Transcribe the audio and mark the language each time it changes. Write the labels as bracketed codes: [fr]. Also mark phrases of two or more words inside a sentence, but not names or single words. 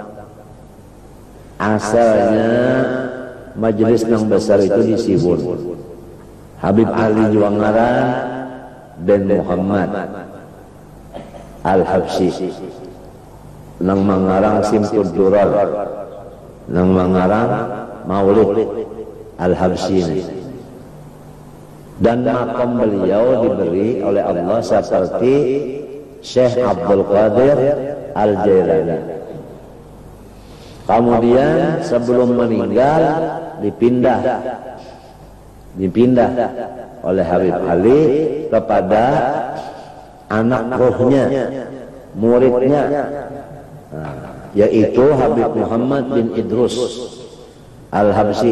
[id] Asalnya majelis yang besar itu di Sibun. Habib Ali Juangaran dan Muhammad Al-Habsyi. [bjn] Nang mengarang Simtud Durar, nang mengarang Maulid Al-Habsyi. [id] Dan makam beliau diberi oleh Allah seperti Syekh Abdul Qadir Al-Jailani. Kemudian sebelum meninggal dipindah oleh Habib Ali kepada anak rohnya, muridnya, yaitu Habib Muhammad bin Idrus Al-Habsyi.